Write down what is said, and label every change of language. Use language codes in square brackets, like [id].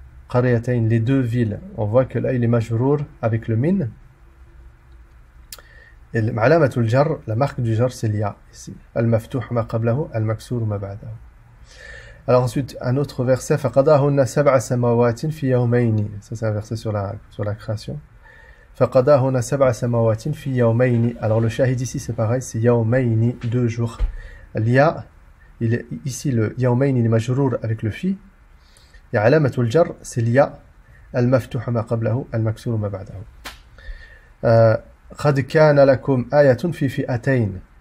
[fr] Qaryatayn, les deux villes. On voit que là il est majrour avec le min. Et l'alamatul jar, la marque du jar c'est l'ya ici. [ar] Al-maftuh ma qablahu, al-maksur ma ba'dahu. [fr] Alors ensuite un autre verset [ar] faqadahunna sab'a samawatin fi yawmayni. [fr] Ça c'est un verset sur la création. [ar] فقضاهن سبع سماوات في يومين. [fr] Alors le shahid ici c'est pareil, c'est yawmayni, 2 jours. L'ya, ici le yawmayni il est majrour avec le fi. Et alamatul jar c'est l'ya, [ar] al-maftuh ma qablahu, al-maksur ma ba'dahu. قد كان لكم آية في فئتين.